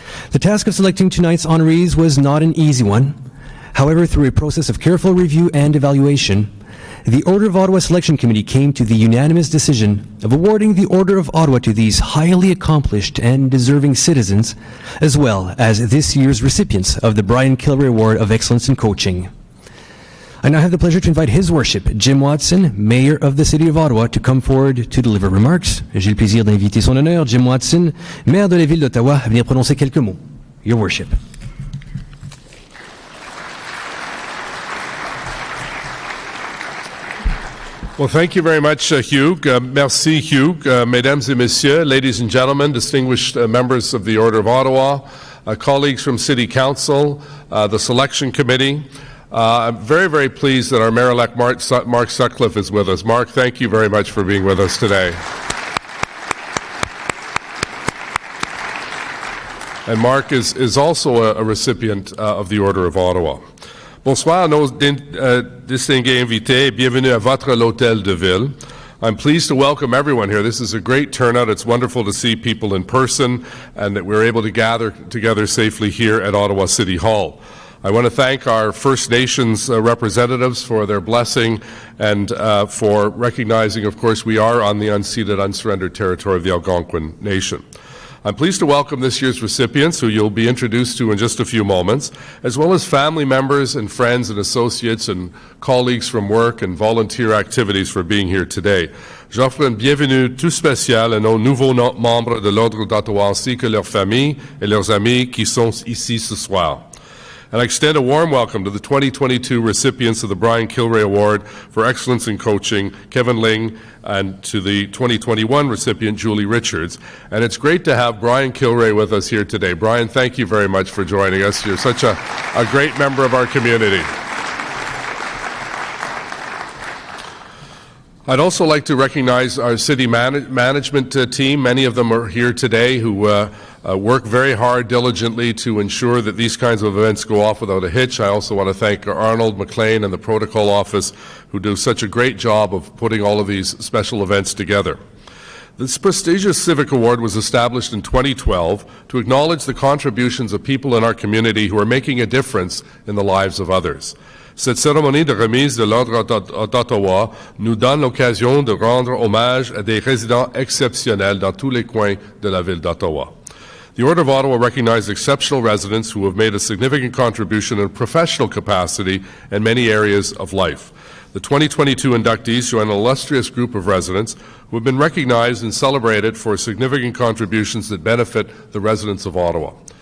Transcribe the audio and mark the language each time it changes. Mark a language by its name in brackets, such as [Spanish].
[English] The task of selecting tonight's honorees was not an easy one. However, through a process of careful review and evaluation, the Order of Ottawa Selection Committee came to the unanimous decision of awarding the Order of Ottawa to these highly accomplished and deserving citizens, as well as this year's recipients of the Brian Kilray Award of Excellence in Coaching. I now have the pleasure to invite His Worship, Jim Watson, Mayor of the City of Ottawa, to come forward to deliver remarks. [French] J'ai le plaisir d'inviter son honneur, Jim Watson, Maire de la Ville d'Ottawa, à venir prononcer quelques mots. [English] Your Worship. Well, thank you very much, Hugh. [French] Merci, Hugh. Mesdames et messieurs, [English] ladies and gentlemen, distinguished members of the Order of Ottawa, colleagues from City Council, the Selection Committee. I'm very, very pleased that our Mayor-elect Mark Sutcliffe is with us. Mark, thank you very much for being with us today. And Mark is also a recipient of the Order of Ottawa. [French] Bonsoir, nos distingués invités. Bienvenue à votre l'Hôtel de Ville. [English] I'm pleased to welcome everyone here. This is a great turnout. It's wonderful to see people in person and that we're able to gather together safely here at Ottawa City Hall. I want to thank our First Nations representatives for their blessing and for recognizing, of course, we are on the unceded, unsurrendered territory of the Algonquin Nation. I'm pleased to welcome this year's recipients, who you'll be introduced to in just a few moments, as well as family members and friends and associates and colleagues from work and volunteer activities for being here today. [French] J'offre une bienvenue tout spéciale à nos nouveaux membres de l'Ordre d'Ottawa ainsi que leurs familles et leurs amis qui sont ici ce soir. [English] And I extend a warm welcome to the 2022 recipients of the Brian Kilray Award for Excellence in Coaching, Kevin Ling, and to the 2021 recipient, Julie Richards. And it's great to have Brian Kilray with us here today. Brian, thank you very much for joining us. You're such a great member of our community. I'd also like to recognize our city management team. Many of them are here today who work very hard, diligently to ensure that these kinds of events go off without a hitch. I also want to thank Arnold McLean and the Protocol Office, who do such a great job of putting all of these special events together. This prestigious Civic Award was established in 2012 to acknowledge the contributions of people in our community who are making a difference in the lives of others. [French] Cette cérémonie de remise de l'Ordre d'Ottawa nous donne l'occasion de rendre hommage à des résidents exceptionnels dans tous les coins de la ville d'Ottawa. [English] The Order of Ottawa recognizes exceptional residents who have made a significant contribution in a professional capacity in many areas of life. The 2022 inductees join an illustrious group of residents who have been recognized and celebrated for significant contributions that benefit the residents of Ottawa.